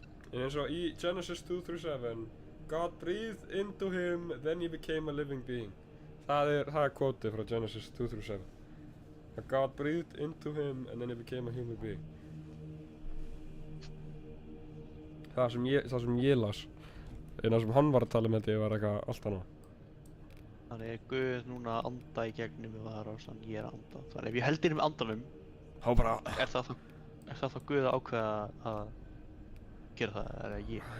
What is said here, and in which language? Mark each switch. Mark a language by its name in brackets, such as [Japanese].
[Icelandic] En eins og í [English] Genesis 2-7, God breathed into him, then he became a living being. [Icelandic] Það er quote frá Genesis 2-7. [English] God breathed into him and then he became a human being. [Icelandic] Það sem ég las, en það sem hann var að tala um þetta var eitthvað allt annað. Þannig er Guð núna að anda í gegnum mig og það er ástæðan ég er að anda. Þannig ef ég held inn með andanum, Þá bara... er það þá Guð að ákveða að gera það, eða ég?